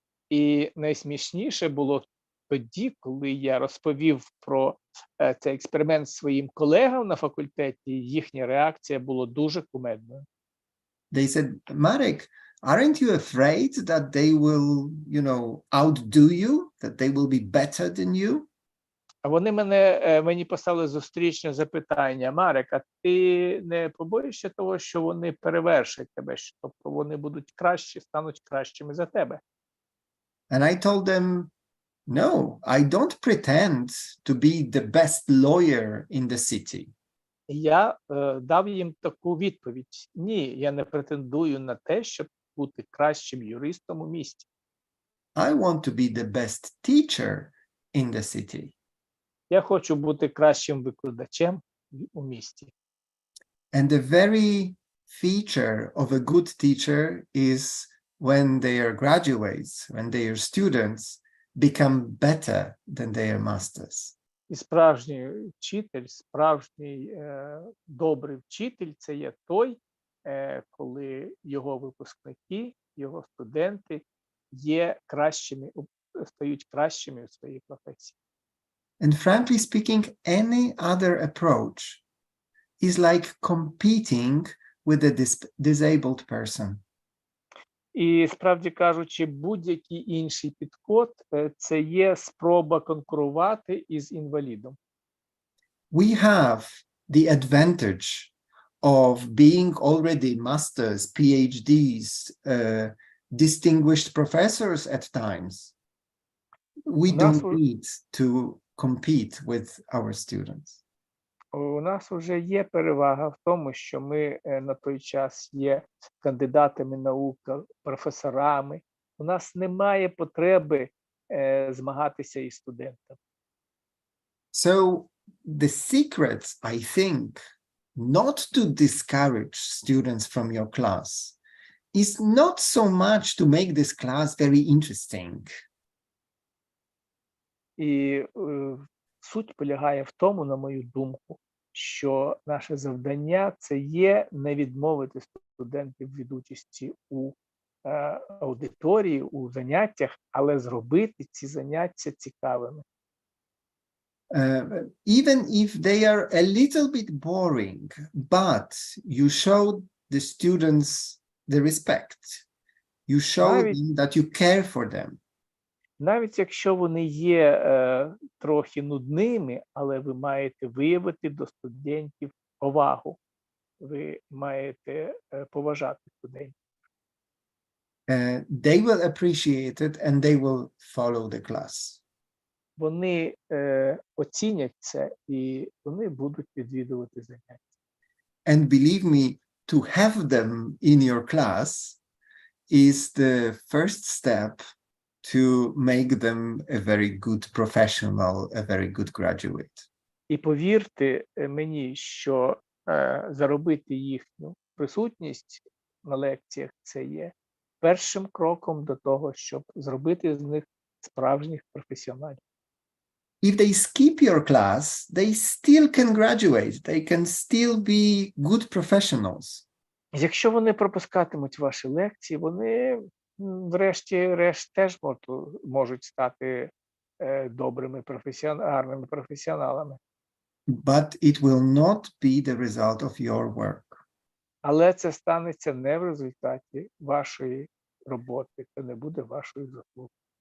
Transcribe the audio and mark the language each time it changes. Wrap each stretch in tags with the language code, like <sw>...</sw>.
<uk>І найсмішніше було тоді, коли я розповів про цей експеримент своїм колегам на факультеті, їхня реакція була дуже кумедною.</uk> <en>They said, Marek, aren't you afraid that they will, outdo you, that they will be better than you?</en> <uk>А вони мені поставили зустрічне запитання: Марек, а ти не побоїшся того, що вони перевершать тебе, тобто вони будуть кращі, стануть кращими за тебе?</uk> <en>And I told them, no, I don't pretend to be the best lawyer in the city.</en> <uk>Я дав їм таку відповідь: ні, я не претендую на те, щоб бути кращим юристом у місті.</uk> <en>I want to be the best teacher in the city.</en> <uk>Я хочу бути кращим викладачем у місті.</uk> <en>And the very feature of a good teacher is when they are graduates, when they are students, become better than their masters.</en> <uk>І справжній вчитель, справжній добрий вчитель – це є той, коли його випускники, його студенти є кращими стають кращими у своїй професії.</uk> <en>And frankly speaking, any other approach is like competing with a disabled person.</en> <uk>І справді кажучи, будь-який інший підход це є спроба конкурувати із інвалідом.</uk> <en>We have the advantage of being already masters, PhDs, distinguished professors at times. We don't need to compete with our students.</en> <uk>У нас вже є перевага в тому, що ми на той час є кандидатами наук, професорами. У нас немає потреби змагатися із студентами.</uk> <en>So the secret, I think, not to discourage students from your class is not so much to make this class very interesting.</en> <uk>І суть полягає в тому, на мою думку, що наше завдання – це є не відмовити студентів від участі у аудиторії, у заняттях, але зробити ці заняття цікавими.</uk> <en>Even if they are a little bit boring, but you show the students the respect. You show them that you care for them.</en> <uk>Навіть якщо вони є трохи нудними, але ви маєте виявити до студентів повагу. Ви маєте поважати студентів.</uk> <en>They will appreciate it and they will follow the class.</en> <uk>Вони оцінять це і вони будуть відвідувати заняття.</uk> <en>And believe me, to have them in your class is the first step to make them a very good professional, a very good graduate.</en> <uk>І повірте мені, що заробити їхню присутність на лекціях – це є першим кроком до того, щоб зробити з них справжніх професіоналів.</uk> <en>If they skip your class, they still can graduate. They can still be good professionals.</en> <uk>Якщо вони пропускатимуть ваші лекції, вони врешті-решт теж можуть стати добрими гарними професіоналами.</uk> <en>But it will not be the result of your work.</en> <uk>Але це станеться не в результаті вашої роботи, це не буде вашою заслугою.</uk>